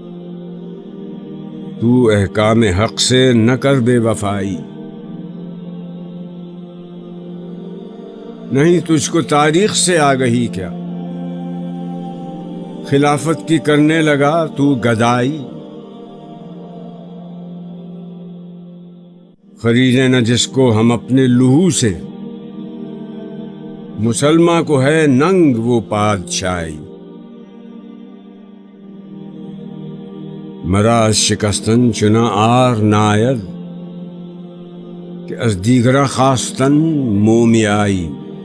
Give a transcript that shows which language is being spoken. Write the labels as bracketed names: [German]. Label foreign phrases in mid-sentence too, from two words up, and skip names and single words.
[Urdu] تو احکام حق سے نہ کر بے وفائی، نہیں تجھ کو تاریخ سے آگہی کیا، خلافت کی کرنے لگا تو گدائی، خریدیں نہ جس کو ہم اپنے لہو سے، مسلماں کو ہے ننگ وہ پادشاہی، [Persian] مرا از شکستن چنا آر ناید کہ از دیگرہ خواستن مومیائی۔